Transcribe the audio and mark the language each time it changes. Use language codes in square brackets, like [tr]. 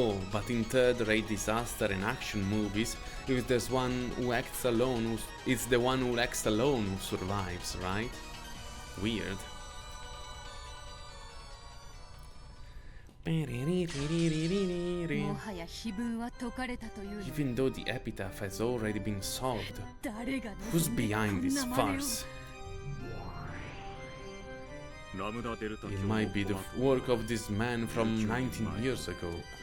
[en] But in third-rate disaster and action movies, if there's one who acts alone, it's the one who acts alone who survives, right? Weird. [ja] もはや碑文は解かれたというの。 [en] Even though the epitaph has already been solved, [ja] 誰が [en] who's behind this [ja] こんな真似を [en] farce? [ja] ラムダデルタ [en] It might be the work of this man from 19 years ago.